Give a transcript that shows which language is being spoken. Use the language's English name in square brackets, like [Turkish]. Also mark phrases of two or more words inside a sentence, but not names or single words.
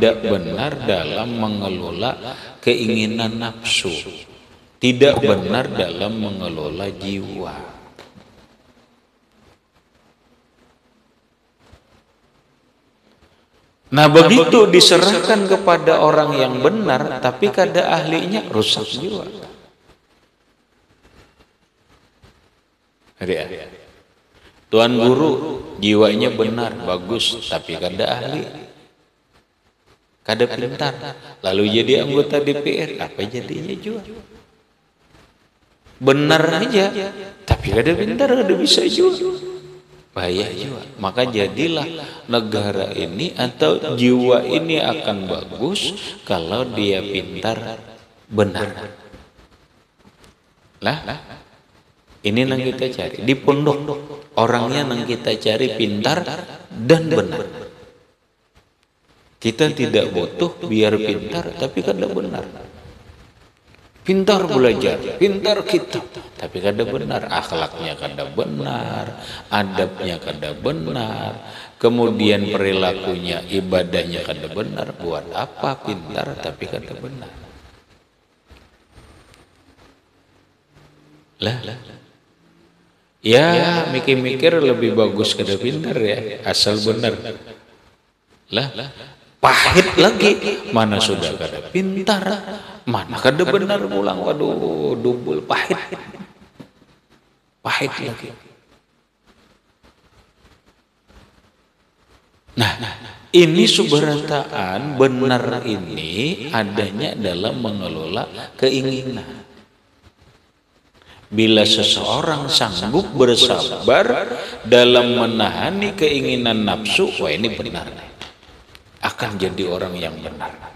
[Indonesian] Tidak benar dalam mengelola keinginan nafsu. tidak benar dalam mengelola jiwa. Nah, begitu diserahkan kepada orang yang benar, tapi kada ahlinya, rusak jiwa. Tuan guru jiwanya benar, bagus, tapi kada ahli, kada pintar, lalu jadi anggota DPR, apa jadinya juga? Benar aja, tapi kada pintar, kada bisa juga. Bahaya juga. Maka jadilah negara ini atau jiwa ini akan bagus kalau dia pintar, benar. Lah, ini yang kita cari di pondok, orangnya yang kita cari pintar dan benar. Kita tidak butuh biar pintar tapi kada benar. Pintar belajar, pintar kitab, tapi kada benar, akhlaknya kada benar, adabnya kada benar, kemudian perilakunya, ibadahnya kada benar. Buat apa pintar tapi kada benar? Lah, ya mikir-mikir lebih bagus kada pintar ya, asal benar. Lah, pahit lagi, mana sudah kada pintar, mana kada benar pulang, waduh, double pahit lagi. Nah, ini subarataan benar ini adanya dalam mengelola keinginan. Bila seseorang sanggup bersabar dalam menahani keinginan nafsu, wah ini benar, akan jadi orang yang benar.